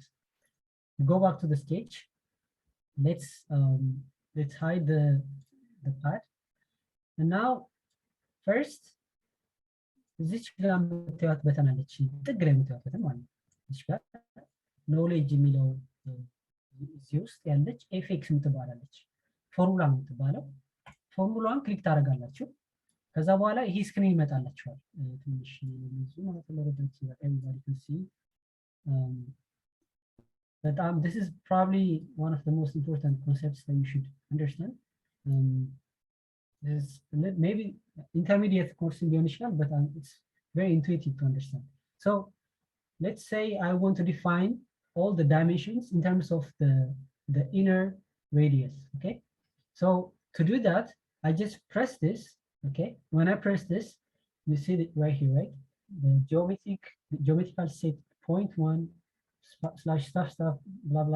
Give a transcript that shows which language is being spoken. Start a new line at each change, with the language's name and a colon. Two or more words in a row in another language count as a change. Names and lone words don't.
English: Go back to the sketch. Let's hide the pad. And now first, this button knowledge
Amharic: የሚለው እዚህ ውስጥ ያለች ኤፌክስ የምትባላለች ፎርሙላ የምትባለው ፎርሙላዋን ክሊክ ታደርጋላችሁ። ከዛ በኋላ ይሄ ስክሪን ይመጣላችኋል። ትንሽ በጣም
English: this is probably one of the most important concepts that you should understand. This is maybe intermediate course
Amharic: ሊሆን ይችላል,
English: but it's very intuitive to understand. So let's say I want to define all the dimensions in terms of the inner radius, okay? So to do that, I just press this, okay? When I press this, you see it right here, right? The geometrical set 0.1 / stuff blah blah.